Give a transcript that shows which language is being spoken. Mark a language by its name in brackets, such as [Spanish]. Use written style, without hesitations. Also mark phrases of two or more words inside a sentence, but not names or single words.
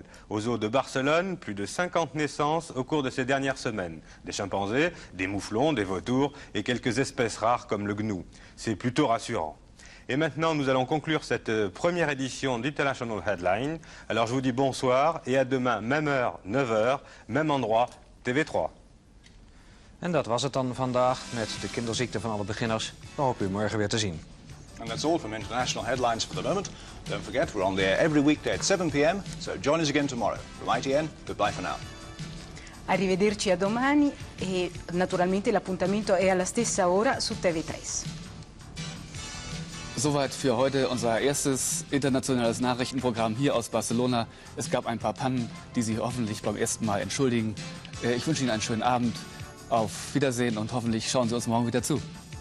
[French] Aux eaux de Barcelone, plus de 50 naissances au cours de ces dernières semaines. Des chimpanzés, des mouflons, des vautours et quelques espèces rares comme le gnou. C'est plutôt rassurant. Et maintenant, nous allons conclure cette première édition d'International Headline. Alors je vous dis bonsoir et à demain, même heure, 9h, même endroit, TV3. [Dutch] En dat was het dan vandaag met de kinderziekte van alle beginners. We hopen u morgen weer te zien. [English] And that's all from International Headlines for the moment. Don't forget, we're on the air every weekday at 7 p.m, so join us again tomorrow. From ITN, goodbye for now. [Italian] Arrivederci a domani e naturalmente l'appuntamento è alla stessa ora su TV3. [German] Soweit für heute unser erstes internationales Nachrichtenprogramm hier aus Barcelona. Es gab ein paar Pannen, die Sie hoffentlich beim ersten Mal entschuldigen. Ich wünsche Ihnen einen schönen Abend. Auf Wiedersehen und hoffentlich schauen Sie uns morgen wieder zu.